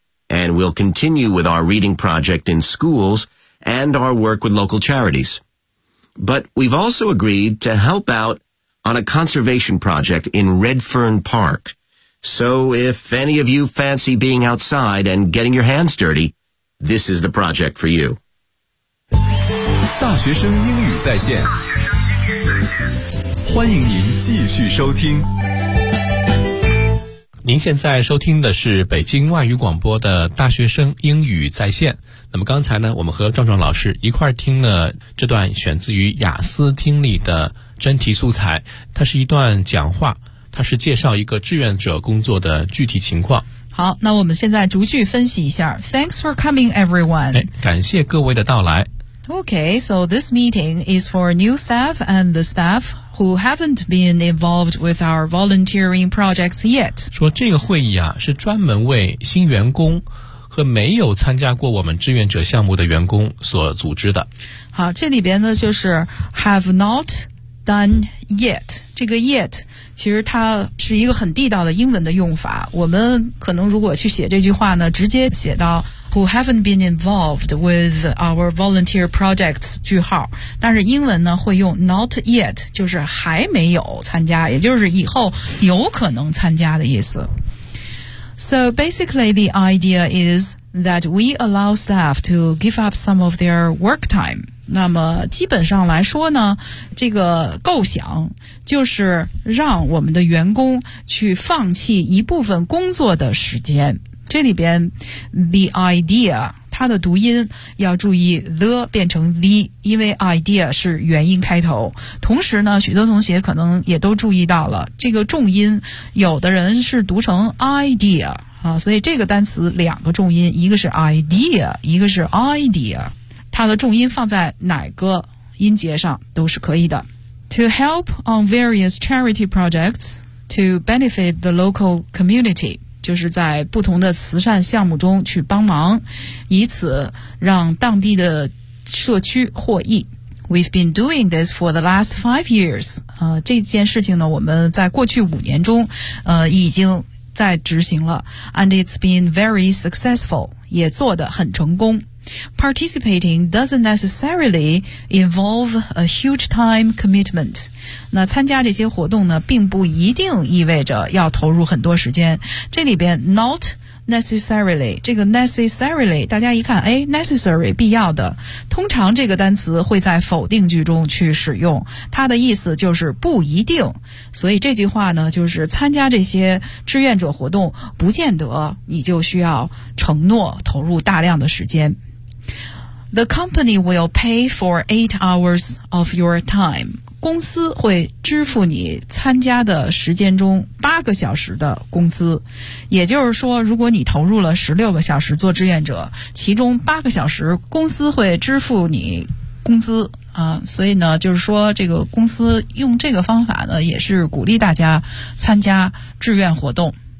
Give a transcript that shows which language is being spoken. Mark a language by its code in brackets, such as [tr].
[en] And we'll continue with our reading project in schools and our work with local charities. But we've also agreed to help out on a conservation project in Redfern Park. So if any of you fancy being outside and getting your hands dirty, this is the project for you. [zh] 大学生英语在线，欢迎您继续收听。您现在收听的是北京外语广播的大学生英语在线。那么刚才呢，我们和壮壮老师一块听了这段选自于雅思听力的真题素材，它是一段讲话，它是介绍一个志愿者工作的具体情况。好，那我们现在逐句分析一下。 [en] Thanks for coming, everyone. [zh] 感谢各位的到来。 [en] Okay, so this meeting is for new staff and the staff who haven't been involved with our volunteering projects yet. [zh] 说这个会议啊，是专门为新员工和没有参加过我们志愿者项目的员工所组织的。好，这里边呢就是 [en] have not done yet. [zh] 这个 yet 其实它是一个很地道的英文的用法。我们可能如果去写这句话呢，直接写到 [en] who haven't been involved with our volunteer projects, [zh] 句号。但是英文呢会用 [en] not yet, [zh] 就是还没有参加，也就是以后有可能参加的意思。 [en] So basically the idea is that we allow staff to give up some of their work time. [zh] 那么基本上来说呢，这个构想就是让我们的员工去放弃一部分工作的时间。这里边 [en] the idea [zh] 它的读音要注意 the 变成 the， 因为 idea 是元音开头。同时呢，许多同学可能也都注意到了这个重音，有的人是读成 idea 啊，所以这个单词两个重音，一个是 idea， 一个是 idea， 它的重音放在哪个音节上都是可以的。 [en] To help on various charity projects to benefit the local community， [zh] 就是在不同的慈善项目中去帮忙，以此让当地的社区获益。 [en] We've been doing this for the last 5 years. [zh] 这件事情呢，我们在过去五年中，已经在执行了。 [en] And it's been very successful. [zh] 也做得很成功。 [en] Participating doesn't necessarily involve a huge time commitment. [zh] 那参加这些活动呢，并不一定意味着要投入很多时间。这里边 [en] not necessarily [zh] 这个 necessarily 大家一看，哎， necessary 必要的，通常这个单词会在否定句中去使用，它的意思就是不一定。所以这句话呢，就是参加这些志愿者活动不见得你就需要承诺投入大量的时间。 [en] The company will pay for 8 hours of your time. [zh] 公司会支付你参加的时间中8个小时的工资，也就是说，如果你投入了16个小时做志愿者，其中8个小时公司会支付你工资啊。所以呢，就是说这个公司用这个方法呢，也是鼓励大家参加志愿活动。